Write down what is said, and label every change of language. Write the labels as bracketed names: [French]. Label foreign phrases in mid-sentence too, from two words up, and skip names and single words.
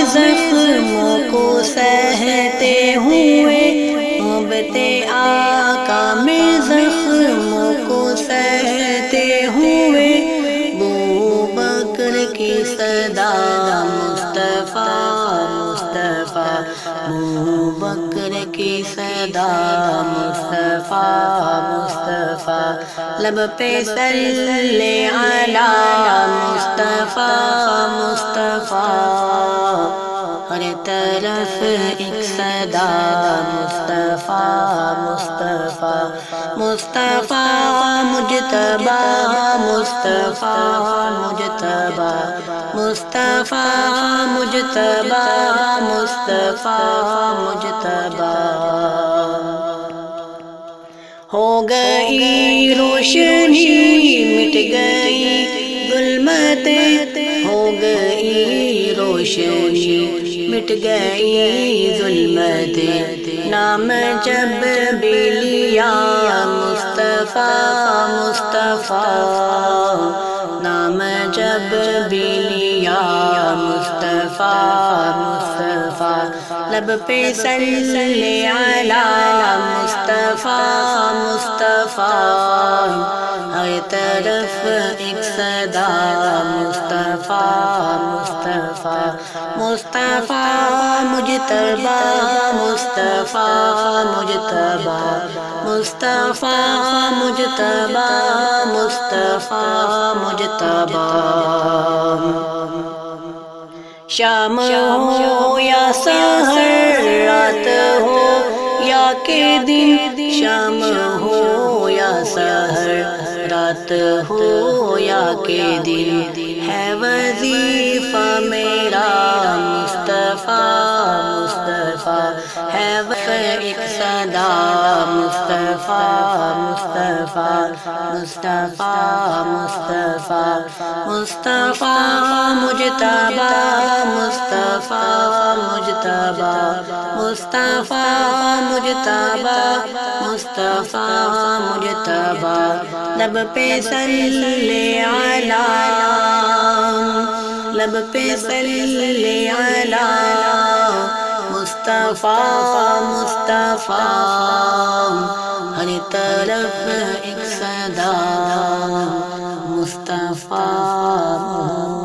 [Urdu] زخموں کو سہتے ہوئے محبت آقا میں زخموں کو سہتے ہوئے ابو بکر کی صدا مصطفی مصطفی ابو بکر کی صدا مصطفی مصطفی لب پہ [Arabic] صلی علی [Urdu] مصطفی مصطفی ہر طرف ایک صدا مصطفی مصطفی مصطفی مجتبی مصطفی مجتبی مصطفی مجتبی مصطفی مجتبی ہو گئی روشنی مٹ گئی ظلمتیں ہو گئی روشنی مٹ گئی ظلمتیں نام جب بھی لیا مصطفی مصطفی نام جب بھی لیا مصطفی مصطفی لب پہ [Arabic] صلی علی [Urdu] مصطفی مصطفی ہر طرف ایک صدا مصطفی مصطفی مصطفی مجتبی مصطفی مجتبی مصطفی مجتبی مصطفی مجتبی شام ہو یا سحر رات ہو یا کہ دن شام ہو یا سحر رات ہو یا کہ دن ہے وظیفہ میرا مصطفی مصطفی ہے ایک صدا مصطفی مصطفی مصطفی مصطفی مصطفی مجتبی مصطفی مجتبی مصطفی مجتبی مصطفی مجتبی لب پہ [Arabic] صلی علی [Urdu] لب پہ [Arabic] صلی علی [Urdu] مصطفی مصطفی ہر طرف ایک صدا مصطفی